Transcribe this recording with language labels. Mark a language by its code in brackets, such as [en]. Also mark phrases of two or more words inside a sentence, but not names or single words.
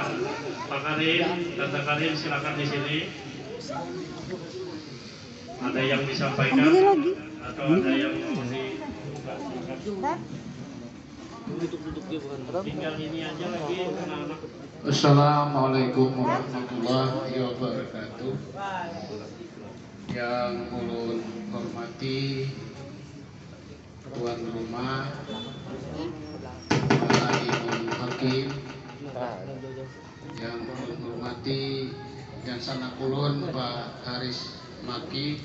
[id] Pak Karim, Tante Karim silakan di sini. Ada yang disampaikan atau ada yang mau tinggal ini aja lagi anak-anak. [ar] Assalamualaikum warahmatullahi wabarakatuh. [id] Yang ulun hormati tuan rumah Pak Imam Hakim, yang ulun hormati dan sanak ulun Pak Haris Maki.